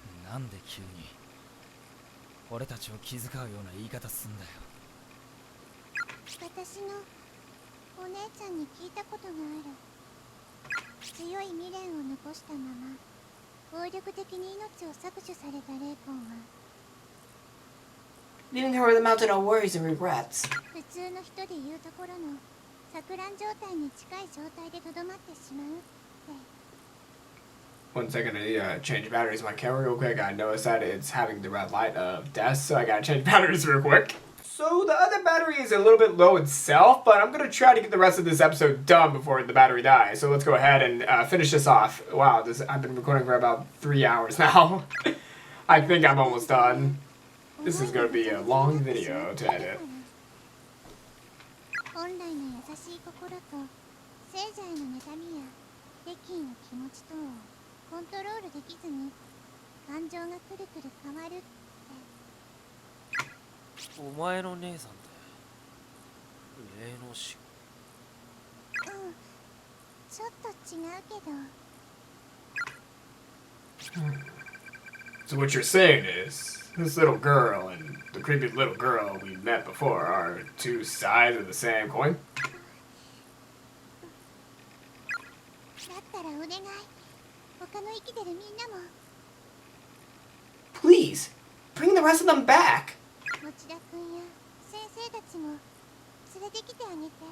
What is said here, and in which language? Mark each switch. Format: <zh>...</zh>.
<ja>なんで急に俺たちを気遣うような言い方すんだよ。私のお姉ちゃんに聞いたことがある。強い未練を残したまま暴力的に命を搾取された霊魂は</ja> <en>Leaving her with a mountain of worries and regrets.</en> <ja>普通の人でいうところの錯乱状態に近い状態でとどまってしまうって。</ja> <en>1 second, I need to change batteries on my camera real quick. I noticed that it's having the red light of death, so I gotta change batteries real quick. So the other battery is a little bit low itself, but I'm gonna try to get the rest of this episode done before the battery dies. So let's go ahead and finish this off. Wow, I've been recording for about 3 hours now. I think I'm almost done. This is gonna be a long video to edit.</en> <ja>本来の優しい心と聖者への妬みや敵意の気持ちとをコントロールできずに感情がくるくる変わるって。お前の姉さんって霊能師？うん、ちょっと違うけど。</ja> <en>So what you're saying is, this little girl and the creepy little girl we met before are two sides of the same coin?</en> <ja>だったらお願い。他の生きてるみんなも。</ja> <en>Please, bring the rest of them back.</en> <ja>持田くんや先生たちも連れてきてあげて。</ja>